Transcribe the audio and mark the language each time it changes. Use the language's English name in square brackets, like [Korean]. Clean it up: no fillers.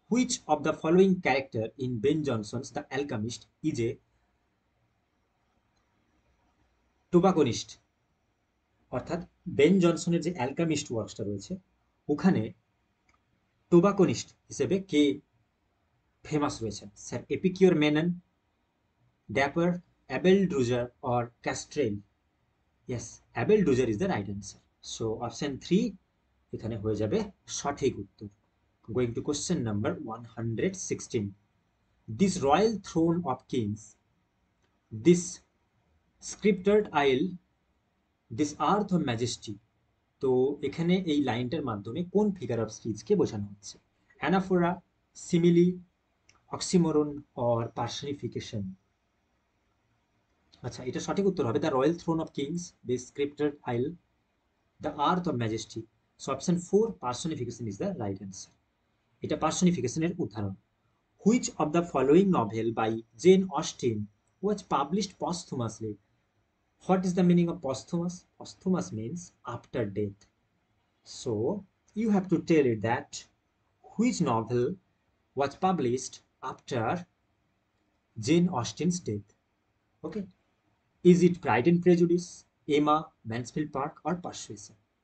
[English] Which of the following character in Ben Jonson's The Alchemist is a tobacconist? [Bangla] অর্থাৎ Ben জনসনের যে অ্যালকামিস্ট ওয়ার্কসটা রয়েছে ওখানে টোবাকোনিস্ট হিসেবে কে ফেমাস রয়েছেন? [English] Sir Epicure Mammon, Dapper, Abel Drugger or Kastril? Yes, Abel Drugger is the right answer. [Bangla] So option 3 এখানে হয়ে যাবে সঠিক উত্তর। [English] Going to question number 116. This royal throne of kings, this scripted isle, this earth of majesty. [Bangla] তো এখানে এই লাইনটার মাধ্যমে কোন ফিগার অফ স্পিচকে বোঝানো হচ্ছে? [English] Anaphora, simile, oxymoron or personification? [Bangla] আচ্ছা, এটা সঠিক উত্তর হবে [English] The royal throne of kings, this scripted isle, the earth of majesty. So option 4 personification is the right answer. [Bangla] এটা পার্সনিফিকেশনের উদাহরণ। [English] Which of the following novel by Jane Austen was published posthumously? What is the meaning of posthumous? Posthumous means after death. So you have to tell it that which novel was published after Jane Austen's death. Okay. Is it Pride and Prejudice, Emma, Mansfield Park, or Persuasion?